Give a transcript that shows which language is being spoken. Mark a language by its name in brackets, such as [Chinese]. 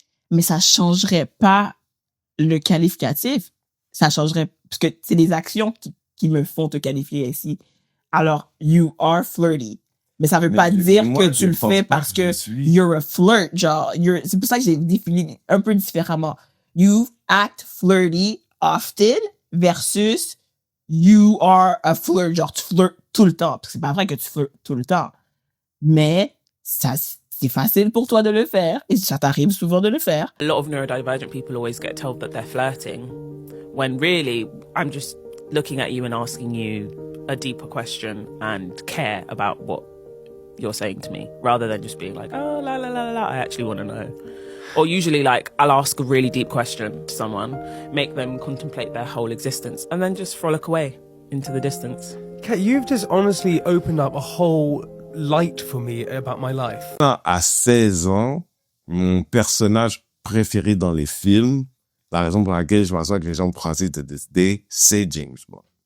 [French] Mais ça changerait pas le qualificatif. Ça changerait, parce que c'est des actions qui me font te qualifier ici. Alors, you are flirty. Mais ça veut pas dire que tu le fais parce que you're a flirt. Genre, c'est pour ça que j'ai défini un peu différemment. [English] You act flirty often versus you are a flirt. [French] Genre, tu flirtes tout le temps. Parce que c'est pas vrai que tu flirtes tout le temps. Mais ça, c'est facile pour toi de le faire et ça t'arrive souvent de le faire. [English] A lot of neurodivergent people always get told that they're flirting when really I'm just looking at you and asking you a deeper question and care about what you're saying to me rather than just being like, oh, la, la, la, la, I actually want to know. Or usually like I'll ask a really deep question to someone, make them contemplate their whole existence and then just frolic away into the distance. Kat, you've just honestly opened up a whole light for me about my life. [French] À 16 ans, mon personnage préféré dans les films, la raison pour laquelle je m'assois que les gens français de décider, c'est James Bond.